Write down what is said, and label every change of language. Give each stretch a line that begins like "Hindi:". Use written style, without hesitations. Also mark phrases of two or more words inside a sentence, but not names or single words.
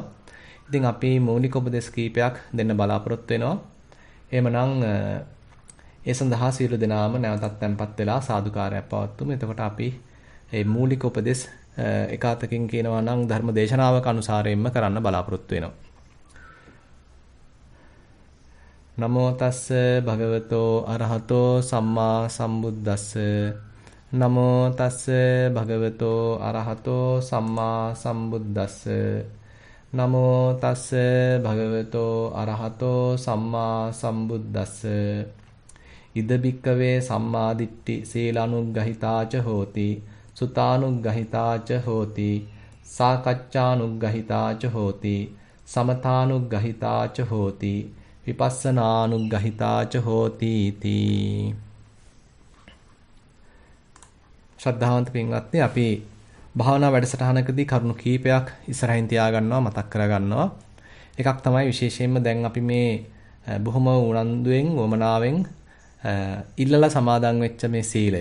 Sinhala: ඉතින් අපි මූලික උපදෙස් කීපයක් දෙන්න බලාපොරොත්තු වෙනවා. එහෙමනම් ඒ සඳහා සියලු දෙනාම නැවතත් tempත් වෙලා සාදුකාරයක් පවත්වමු. එතකොට අපි මේ මූලික උපදෙස් එක අතකින් කියනවා නම් ධර්ම දේශනාවක අනුසාරයෙන්ම කරන්න බලාපොරොත්තු වෙනවා.
Pali: නමෝ තස්ස භගවතෝ අරහතෝ සම්මා සම්බුද්දස්ස නමෝ තස්ස භගවතෝ අරහතෝ සම්මා සම්බුද්දස්ස නමෝ තස්ස භගවතෝ අරහතෝ සම්මා සම්බුද්දස්ස ඉද බික්කවේ සම්මාදිට්ඨි සීලානුග්ගහිතාච හෝති සුතානුග්ගහිතාච හෝති සාකච්ඡානුග්ගහිතාච හෝති සමතානුග්ගහිතාච හෝති විපස්සනානුග්ගහිතාච හෝති තී.
Sinhala: ශ්‍රද්ධාවන්ත පින්වත්නි, අපි භාවනා වැඩසටහනකදී කරුණු කීපයක් ඉස්සරහින් තියාගන්නවා, මතක් කරගන්නවා. එකක් තමයි විශේෂයෙන්ම දැන් අපි මේ බොහොම උනන්දුවෙන් වමනාවෙන් ඉල්ලලා සමාදන් වෙච්ච මේ සීලය.